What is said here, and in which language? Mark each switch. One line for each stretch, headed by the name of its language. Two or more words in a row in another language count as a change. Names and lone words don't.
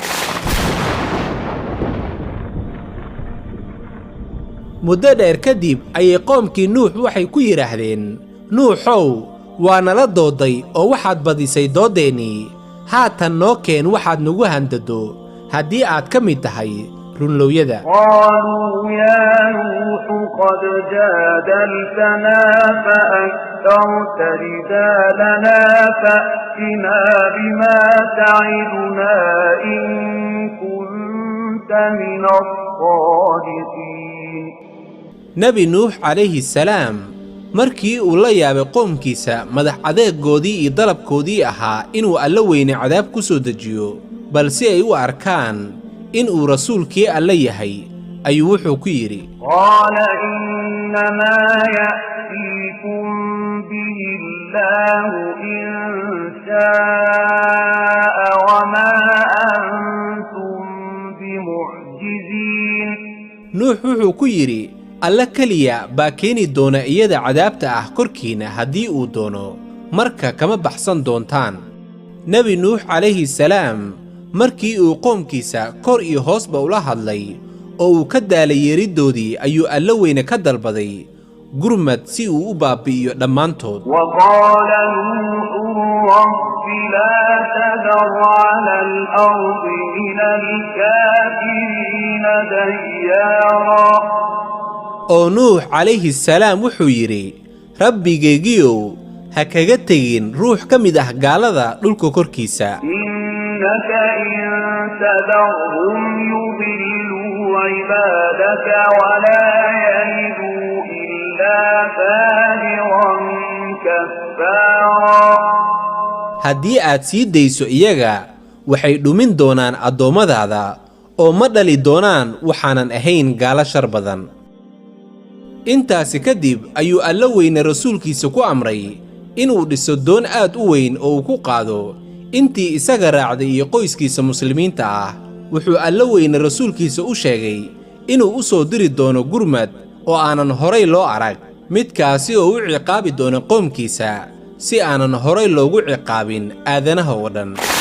Somali: muddo dheer kadib ayay qoomkii nuux waxay ku yidhaahdeen nuuxow waa nala dooday oo waxaad badisay doodeennii haatan noo keen waxaad nagu handado haddii aad ka mid tahay runlowyada
Arabic: قالوا يا نوح قد جادلتنا فأكثرت جدالنا فأتنا بما تعدنا إن كنت من الصادقين
Somali: nebi nuux
Arabic: عليه السلام
Somali: markii uu la yaabay qoomkiisa madax adeegoodii iyo dalabkoodii ahaa inuu alla weyne cadaab ku soo dejiyo balse ay u arkaan in uu rasuulkii alle yahay ayuu wuxuu ku yidhi
Arabic: قال إنما يأتيكم به الله إن شاء وما أنتم بمعجزين
Somali: nuux wuxuu ku yidhi alle keliya baa keeni doona iyada cadaabta ah korkiinna haddii uu doono marka kama baxsan doontaan nebi nuux
Arabic: عليه السلام
Somali: markii uu qoomkiisa kor iyo hoosba ula hadlay oo uu ka daalay yeeriddoodii ayuu alla weyne ka dalbaday gurmad si uu u baabi'iyo dhammaantood
Arabic: وقال نوح رب لا تذر على الأرض من الكافرين ديارا
Somali: oo nuux
Arabic: عليه السلام
Somali: wuxuu yidhi rabbigaygiyow ha kaga tegin ruux ka mid ah gaalada dhulka korkiisa
Arabic: إنك إن تذرهم يضلوا عبادك ولا يلدوا إلا فاجرا كفارا
Somali: haddii aad sii dayso iyaga waxay dhumin doonaan addoommadaada oo ma dhali doonaan waxaanan ahayn gaalo shar badan intaasi kadib ayuu alla weyne rasuulkiisa ku amray inuu dhiso doon aad u weyn oo uu ku qaado intii isaga raacday iyo qoyskiisa muslimiinta ah wuxuu alla weyne rasuulkiisa u sheegay inuu u soo diri doono gurmad oo aanan horay loo arag, midkaasi oo u ciqaabi doono qoomkiisa si aanan horay loogu ciqaabin aadanaha oo dhan.